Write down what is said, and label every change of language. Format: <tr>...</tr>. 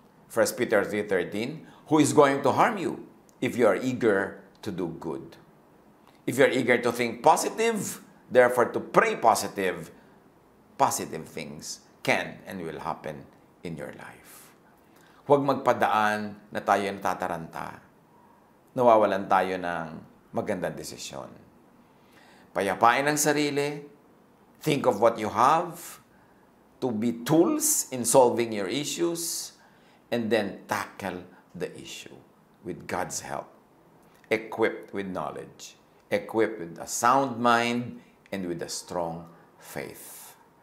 <en>1 Peter 3:13, Who is going to harm you if you are eager to do good? If you are eager to think positive, therefore to pray positive things can and will happen in your life.</en> <tl>Huwag magpadaan na tayo natataranta. Nawawalan tayo ng magandang desisyon. Payapain ang sarili.</tl> <en>Think of what you have to be tools in solving your issues, and then tackle the issue with God's help. Equipped with knowledge, equipped with a sound mind, and with a strong faith.</en>